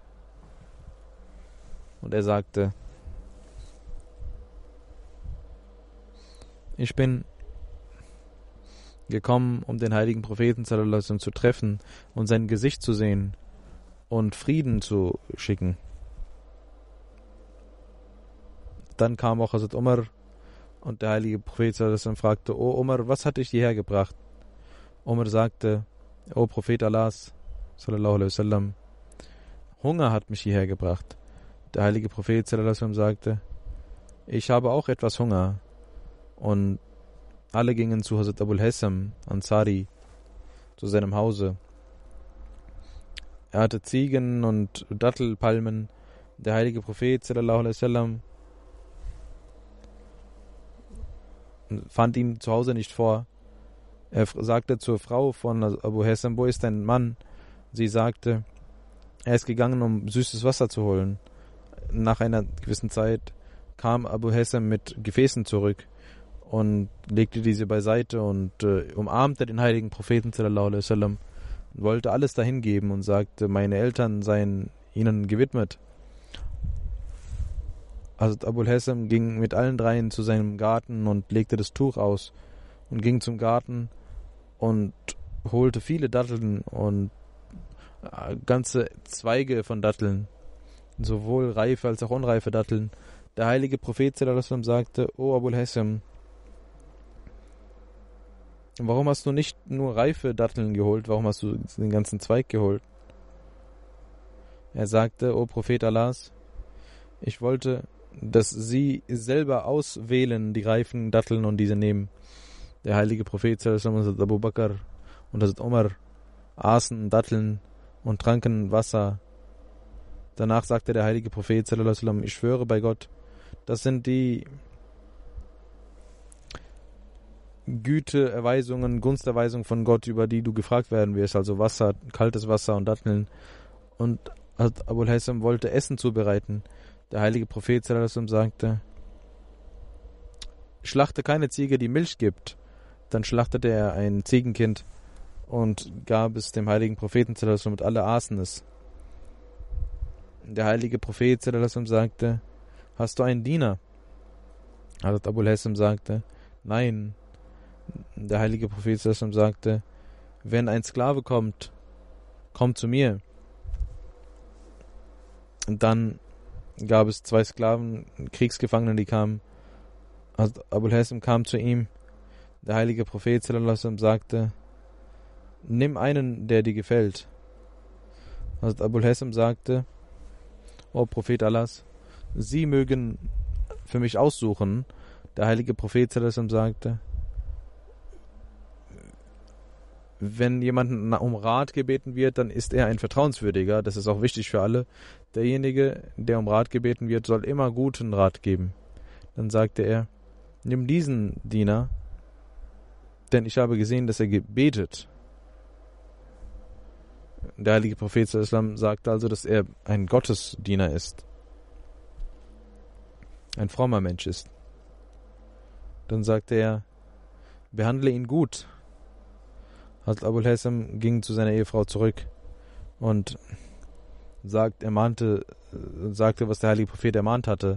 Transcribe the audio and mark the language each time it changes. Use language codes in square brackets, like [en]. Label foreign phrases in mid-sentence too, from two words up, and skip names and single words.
[de] Und er sagte: Ich bin gekommen, um den heiligen Propheten zu treffen und sein Gesicht zu sehen und Frieden zu schicken. Dann kam auch Hazrat Umar und der heilige Prophet fragte: O Umar, was hat dich hierher gebracht? Umar sagte: O Prophet Allahs, [ar] صلى الله عليه وسلم, [de] Hunger hat mich hierher gebracht. Der heilige Prophet [ar] صلى الله عليه وسلم [de] sagte: Ich habe auch etwas Hunger. Und alle gingen zu Hazrat Abul Haysam Ansari, zu seinem Hause. Er hatte Ziegen und Dattelpalmen. Der heilige Prophet [ar] صلى الله عليه وسلم [de] fand ihn zu Hause nicht vor. Er sagte zur Frau von Abu Haysam: Wo ist dein Mann? Sie sagte: Er ist gegangen, um süßes Wasser zu holen. Nach einer gewissen Zeit kam Abu Haysam mit Gefäßen zurück und legte diese beiseite und umarmte den heiligen Propheten [ar] صلى الله عليه وسلم [de] und wollte alles dahin geben und sagte: Meine Eltern seien ihnen gewidmet. Also Abu Haysam ging mit allen dreien zu seinem Garten und legte das Tuch aus und ging zum Garten und holte viele Datteln und ganze Zweige von Datteln, sowohl reife als auch unreife Datteln. Der heilige Prophet [ar] صلى الله عليه وسلم [de] sagte: O Abu Haysam, warum hast du nicht nur reife Datteln geholt? Warum hast du den ganzen Zweig geholt? Er sagte: O Prophet Allahs, ich wollte, dass sie selber auswählen, die reifen Datteln und diese nehmen. Der heilige Prophet [ar] صلى الله عليه وسلم, [de] Abu Bakr und Hazrat Umar aßen Datteln und tranken Wasser. Danach sagte der heilige Prophet [ar] صلى الله عليه وسلم: [de] Ich schwöre bei Gott, das sind die Güteerweisungen, Gunsterweisungen von Gott, über die du gefragt werden wirst, also Wasser, kaltes Wasser und Datteln. Und Abu Haysam wollte Essen zubereiten. Der heilige Prophet [ar] صلى الله عليه وسلم [de] sagte: Schlachte keine Ziege, die Milch gibt. Dann schlachtete er ein Ziegenkind und gab es dem heiligen Propheten [ar] صلى الله عليه وسلم [de] und alle aßen es. Der heilige Prophet [ar] صلى الله عليه وسلم [de] sagte: Hast du einen Diener? Hazrat Abu Haysam sagte: Nein. Der heilige Prophet [ar] صلى الله عليه وسلم [de] sagte: Wenn ein Sklave kommt, komm zu mir. Und dann gab es 2 Sklaven, Kriegsgefangene, die kamen. Hazrat Abu Haysam kam zu ihm. Der heilige Prophet [ar] صلى الله عليه وسلم [de] sagte: Nimm einen, der dir gefällt. Hazrat Abu Haysam sagte: O Prophet Allahs, Sie mögen für mich aussuchen. Der heilige Prophet [ar] صلى الله عليه وسلم [de] sagte: Wenn jemand um Rat gebeten wird, dann ist er ein Vertrauenswürdiger. Das ist auch wichtig für alle. Derjenige, der um Rat gebeten wird, soll immer guten Rat geben. Dann sagte er: Nimm diesen Diener, denn ich habe gesehen, dass er gebetet. Der heilige Prophet [ar] صلى الله عليه وسلم [de] sagte also, dass er ein Gottesdiener ist, ein frommer Mensch ist. Dann sagte er: Behandle ihn gut. Hazrat Abu Haysam ging zu seiner Ehefrau zurück und sagte, was der heilige Prophet ermahnt hatte.